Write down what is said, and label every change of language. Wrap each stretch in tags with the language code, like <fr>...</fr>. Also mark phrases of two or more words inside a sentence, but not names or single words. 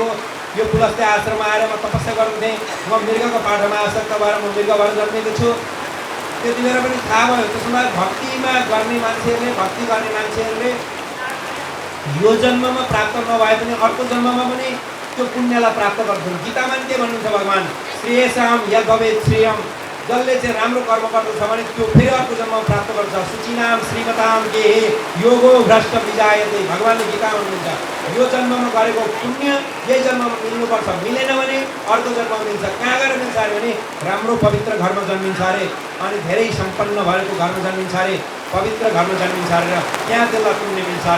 <ne>यो पुलस्त्य आश्रममा आएर म तपस्या गर्नु थिएँ। म मृगको पाठमा आसक्त भएर म मृग भएर जन्मेको छु। त्यति बेला पनि थाहा भयो। त्यसमा भक्ति गर्ने मान्छेहरूले यो जन्ममा प्राप्त नभए पनि अर्को जन्ममा पनि त्यो पुण्यलाई प्राप्त गर्छन्। गीतामा के भन्नुहुन्छ भगवान,</ne> <sa>श्रेयसाम यद भवेत् श्रेयम,</sa> <ne>जसले चाहिँ राम्रो कर्म गर्दछ भने त्यो फेरि अर्को जन्ममा प्राप्त गर्छ।</ne> <sa>सूचीनाम श्रीमताम के योगो भ्रष्ट विजायते,</sa> <ne>भगवानले गीता भन्नुहुन्छ यो जन्ममा गरेको पुण्य यही जन्ममा मिल्नुपर्छ, मिलेन भने अर्को जन्ममा मिल्छ। कहाँ गएर मिल्छ अरे भने राम्रो पवित्र घरमा जन्मिन्छ अरे, अनि धेरै सम्पन्न भएको घरमा जन्मिन्छ अरे, पवित्र घरमा जन्मिन्छ अरे, र त्यहाँ त्यसलाई पुण्य मिल्छ अरे।</ne>